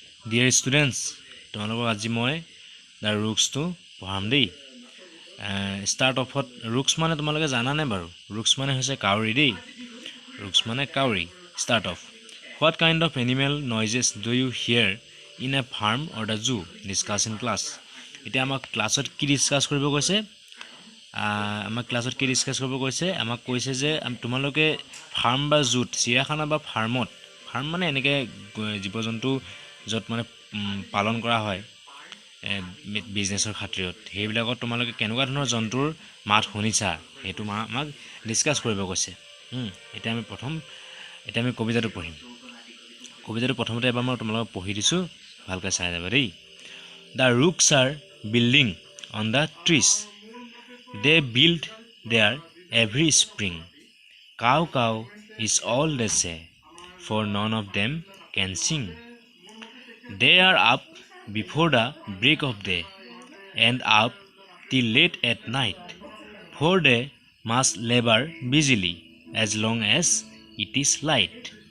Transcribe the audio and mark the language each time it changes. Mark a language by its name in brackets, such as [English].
[English] Dear students, [Assamese] তোমালোকক আজি মই [English] the rooks to [Assamese] পঢ়াম দেই। [English] Start off rooks [Assamese] মানে তোমালোকে জানা নে বাৰু? Rooks মানে হৈছে কাউৰী দেই। Rooks মানে কাউৰী। [English] Start off. What kind of animal noises do you hear in a farm or the zoo? Discuss in class. [Assamese] এতিয়া আমাক ক্লাছত কি ডিসকাস কৰিব কৈছে? আমাক ক্লাছত কি ডিসকাস কৰিব কৈছে? আমাক কৈছে যে তোমালোকে ফাৰ্ম বা জুত চিৰিয়াখানা বা ফাৰ্মত ফাৰ্ম মানে এনেকৈ জীৱ-জন্তু য'ত মানে পালন কৰা হয় বিজনেছৰ খাতিৰত সেইবিলাকত তোমালোকে কেনেকুৱা ধৰণৰ জন্তুৰ মাত শুনিছা সেইটো আমাক ডিসকাস কৰিব কৈছে। এতিয়া আমি কবিতাটো পঢ়িম। কবিতাটো প্ৰথমতে এবাৰ মই তোমালোকক পঢ়ি দিছোঁ, ভালকৈ চাই যাবা দেই। [English] The rooks are building on the trees. They build there every spring. Cow, cow is all they say, for none of them can sing. They are up before the break of day, and up till late at night, for they must labor busily as long as it is light.